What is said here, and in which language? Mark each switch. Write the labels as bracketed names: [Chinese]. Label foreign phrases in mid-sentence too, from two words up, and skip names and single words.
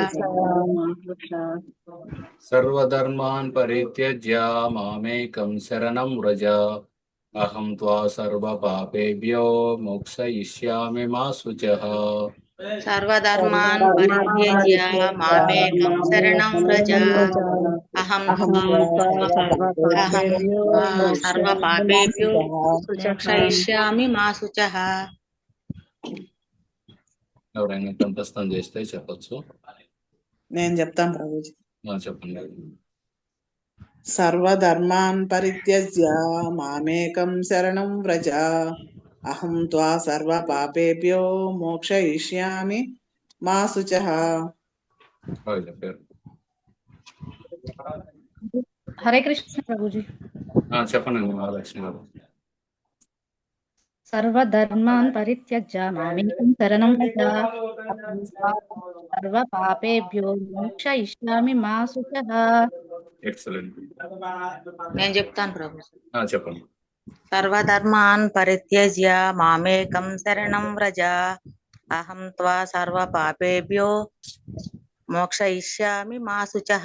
[Sanskrit] సర్వధర్మాన్ పరిత్యజ్య మామేకం శరణం వ్రజ అహం త్వా సర్వ పాపేభ్యో మోక్షయిష్యామి మా శుచః సర్వధర్మాన్ పరిత్యజ్య మామేకం శరణం వ్రజ అహం సర్వ పాపేభ్యో మోక్షయిష్యామి మా శుచః [Telugu] ఎవరైనా కంఠస్థం చేస్తే చెప్పొచ్చు నేను చెప్తాను ప్రభుజీ చెప్పండి [Sanskrit] సర్వధర్మాన్ పరిత్యజ్య మామేకం శరణం వ్రజ అహం త్వా సర్వ పాపేభ్యో మోక్షయిష్యామి మా శుచః [Telugu] చెప్పారు హరే కృష్ణ ప్రభుజీ చెప్పండి మహాలక్ష్మి గారు [Sanskrit] సర్వధర్మాన్ పరిత్యజ్య మామేకం శరణం వ్రజ సర్వ పాపేభ్యో మోక్షయిష్యామి మా శుచః [Telugu] ఎక్సలెంట్ నేను చెప్తాను ప్రభు చెప్పండి [Sanskrit] సర్వధర్మాన్ పరిత్యజ్య మామేకం శరణం వ్రజ అహం త్వా సర్వ పాపేభ్యో మోక్షయిష్యామి మా శుచః